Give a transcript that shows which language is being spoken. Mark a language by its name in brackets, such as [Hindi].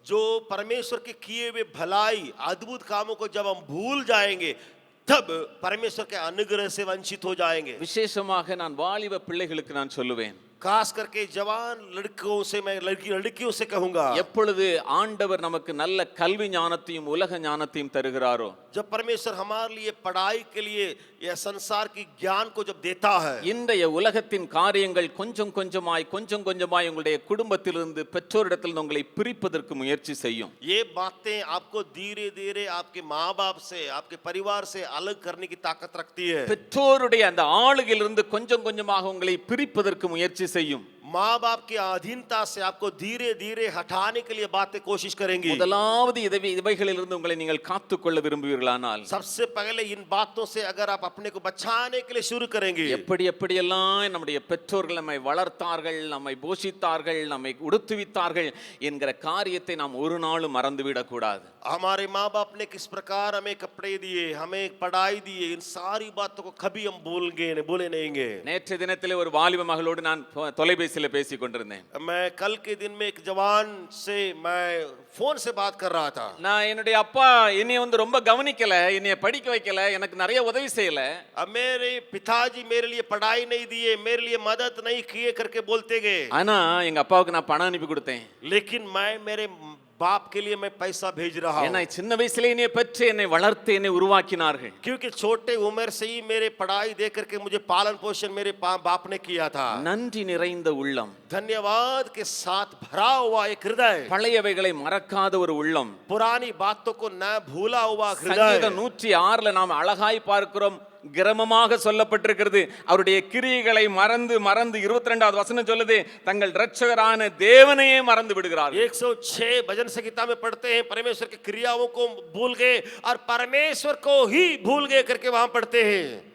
[Hindi] जो परमेश्वर के किए हुए भलाई अद्भुत कामों को जब हम भूल जाएंगे तब परमेश्वर के अनुग्रह से वंचित हो जाएंगे. [Tamil] விசேஷமாக நான் வாலிப பிள்ளைகளுக்கு நான் சொல்லுவேன், [Hindi] खास करके जवान लड़कों से मैं लड़कियों से कहूंगा, [Tamil] எப்பொழுது ஆண்டவர் நமக்கு நல்ல கல்வி ஞானத்தையும் உலக ஞானத்தையும் தருகிறாரோ, [Hindi] जब परमेश्वर हमारे लिए पढ़ाई के लिए यह संसार की ज्ञान को जब देता है, [Tamil] இன்றைய உலகத்தின் காரியங்கள் கொஞ்சம் கொஞ்சமாய் உங்களுடைய குடும்பத்திலிருந்து பெற்றோரிடத்தில் உங்களை பிரிப்பதற்கு முயற்சி செய்யும். [Hindi] ये बातें आपको धीरे धीरे आपके माँ बाप से आपके परिवार से अलग करने की ताकत रखती है. [Tamil] பெற்றோருடைய அந்த ஆளுகையிலிருந்து கொஞ்சமாக உங்களை பிரிப்பதற்கு முயற்சி செய்யும். [Hindi] माँ बाप की अधीनता से आपको धीरे धीरे हटाने के लिए बातें कोशिश करेंगी. [Tamil] முதலாவது இவைகளிலிருந்து உங்களை நீங்கள் காத்துக்கொள்ள விரும்புவீர்களானால், [Hindi] सबसे पहले इन बातों से अगर आप अपने को बचाने के लिए शुरू करेंगे, [Tamil] எப்படியெல்லாம் நம்முடைய பெற்றோர்கள் நம்மை வளர்த்தார்கள், நம்மை போஷித்தார்கள், நம்மை உடுத்துவித்தார்கள் என்கிற காரியத்தை நாம் ஒரு நாளும் மறந்துவிடக் கூடாது. [Hindi] हमारे माँ बाप ने किस प्रकार हमें कपड़े दिए, हमें पढ़ाई दिए, इन सारी बातों को कभी हम भूले नहीं. [Tamil] நேற்று தினத்திலே ஒரு வாலிப மகளோடு நான் தொலைபேசியில் பேசிக் கொண்டிருந்தேன். [Hindi] मैं कल के दिन में एक जवान से मैं फोन से बात कर रहा था. [Tamil] நான் என்னுடைய அப்பா என்னைய ரொம்ப கவனிக்கல, என்னைய படிக்க வைக்கல, எனக்கு நிறைய உதவி செய்யல. [Hindi] अब मेरे पिताजी मेरे लिए पढ़ाई नहीं दिए, मेरे लिए मदद नहीं किए करके बोलते गए. [Tamil] ஆனா எங்க அப்பாவுக்கு நான் பணம் அனுப்பி கொடுத்தேன். [Hindi] लेकिन मैं मेरे बाप के लिए मैं पैसा भेज रहा हूं. [Tamil] என்னை சின்ன வயசுல என்னைய பெற்று என்னை வளர்த்து என்னை உருவாக்கினார்கள். [Hindi] क्योंकि छोटे उम्र से ही मेरे पढ़ाई दे करके मुझे पालन पोषण मेरे बाप ने किया था. [Tamil] நன்றி நிறைந்த உள்ளம், [Hindi] धन्यवाद के साथ भरा हुआ एक हृदय, [Tamil] பழையவைகளை மறக்காத ஒரு உள்ளம், [Hindi] पुरानी बातों को न भूला हुआ हृदय. [Tamil] சங்கீதம் 106ல நாம் அழகாய் பார்க்கிறோம், கிரமமாக சொல்லப்பட்டிருக்கிறது. அவருடைய கிரியைகளை மறந்து 22வது வசனம் சொல்லுது, தங்கள் இரட்சகரான தேவனையே மறந்து விடுகிறார்கள். [Hindi] 106 भजन संहिता में पढ़ते हैं, परमेश्वर की क्रियाओं को भूल गए और परमेश्वर को ही भूल गए करके वहां पढ़ते हैं.